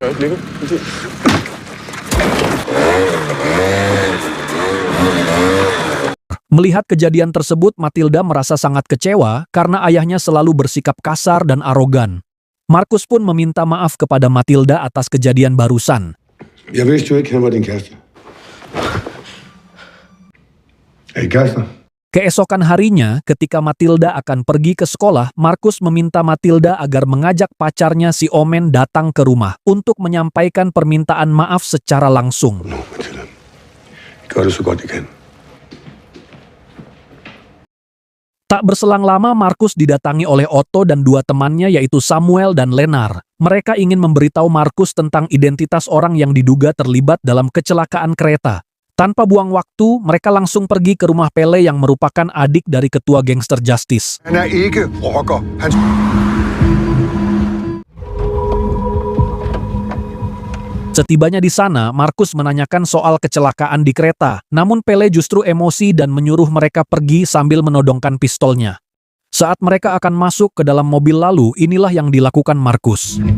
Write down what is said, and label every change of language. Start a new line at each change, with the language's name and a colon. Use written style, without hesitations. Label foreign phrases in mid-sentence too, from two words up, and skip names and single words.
Indonesian: Melihat kejadian tersebut, Matilda merasa sangat kecewa karena ayahnya selalu bersikap kasar dan arogan. Markus pun meminta maaf kepada Matilda atas kejadian barusan.
Danish: Jeg vidste jo ikke, han var din kæreste. Hey, kærester.
Indonesian: Keesokan harinya, ketika Matilda akan pergi ke sekolah, Markus meminta Matilda agar mengajak pacarnya si Omen datang ke rumah untuk menyampaikan permintaan maaf secara langsung.
Danish: Nå, Matilda. Gør det så godt, I kan.
Indonesian: Tak berselang lama, Markus didatangi oleh Otto dan dua temannya yaitu Samuel dan Lenar. Mereka ingin memberitahu Markus tentang identitas orang yang diduga terlibat dalam kecelakaan kereta. Tanpa buang waktu, mereka langsung pergi ke rumah Pele yang merupakan adik dari ketua gangster Justice.
Danish: Han er ikke rocker. Han...
Indonesian: Setibanya di sana, Markus menanyakan soal kecelakaan di kereta. Namun Pele justru emosi dan menyuruh mereka pergi sambil menodongkan pistolnya. Saat mereka akan masuk ke dalam mobil lalu, inilah yang dilakukan Markus.